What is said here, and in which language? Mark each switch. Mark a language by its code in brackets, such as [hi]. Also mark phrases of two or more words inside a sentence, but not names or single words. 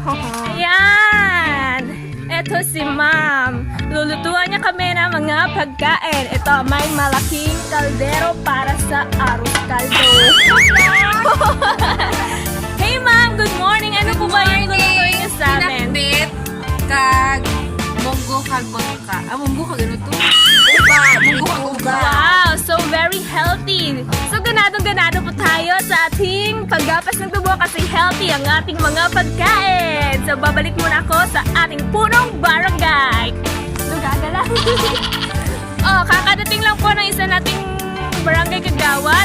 [tl] Ayan! Ito si ma'am. Lulutuan niya kami ng mga pagkain. Ito, may malaking kaldero para sa arroz caldo. [en] Hey ma'am, good morning. [tl] Ano po ba yung lulutuin niyo sa amin? [hil] Pinakbit kag munggo kag bangka. Munggo kag ano to? Munggo kag uga. [en] Wow, so very healthy. [tl] So ganado po tayo sa ating paggapas ng tubo kasi healthy ang ating mga pagkain. So babalik muna ako sa ating punong barangay. [hil] Nagagala. [tl] Kakadating lang po ng isa nating barangay Kagawad.